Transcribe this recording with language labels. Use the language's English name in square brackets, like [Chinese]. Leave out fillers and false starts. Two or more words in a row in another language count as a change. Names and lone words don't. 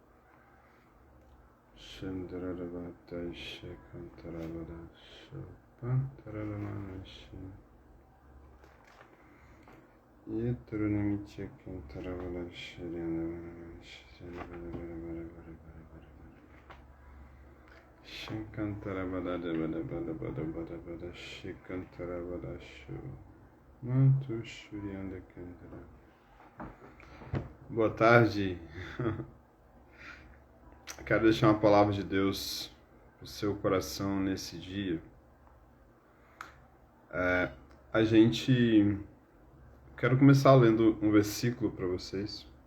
[Portuguese] Shandarabata Shekantarabada Shopantaramana Shin Yetrunami Chekantarabada Shiriandamana Shankantarabada Bada Shekantarabada Sho Mantu Shurianda Kantara. Boa tarde. Quero deixar uma palavra de Deus para o seu coração nesse dia. Quero começar lendo um versículo para vocês.